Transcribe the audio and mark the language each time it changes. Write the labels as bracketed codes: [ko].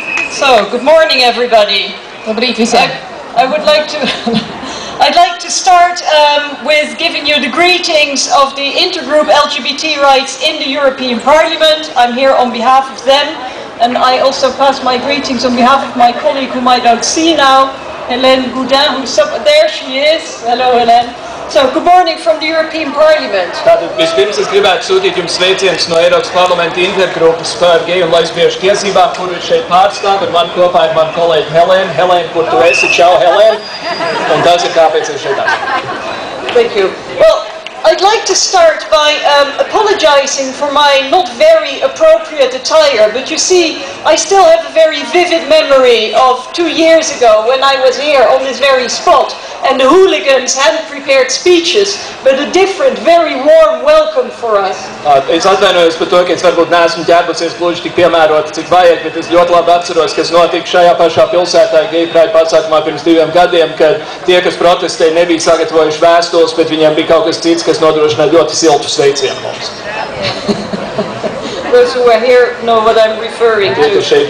[en] So, good morning, everybody. I would like to, I'd like to start with giving you the greetings of the intergroup LGBT rights in the European Parliament. I'm here on behalf of them, and I also pass my greetings on behalf of my colleague whom I don't see now, Hélène Goudin, who's up there. She is. Hello, Hélène. So, good morning from the European Parliament. [lv] Tātad vispirms es gribētu sūtīt jums sveicienus no Eiropas parlamenta intergrupas par geju un lesbiešu tiesībām, kuru šeit pārstāv, un man kopā ir mana kolēģe Helēna. Helēna, kur tu esi? Čau, Helēna. Un tas ir kāpēc es šeit esmu. [en] Thank you. Well, I'd like to start by apologizing for my not very appropriate attire, but you see, I still have a very vivid memory of 2 years ago when I was here on this very spot, and the hooligans hadn't prepared speeches, but a different, very warm welcome for us. [lv] Es atvainojos par to, ka es varbūt neesmu ģērbusies gluži tik piemēroti, cik vajag, bet es ļoti labi atceros, kas notika šajā pašā pilsētā Gay Pride pasākumā pirms 2 gadiem, kad tie, kas protestēja, nebija sagatavojuši vēstules, bet viņiem bija kaut kas cits, kas nodrošināja ļoti siltu sveicienu mums. [en] Those who are here know what I'm referring to.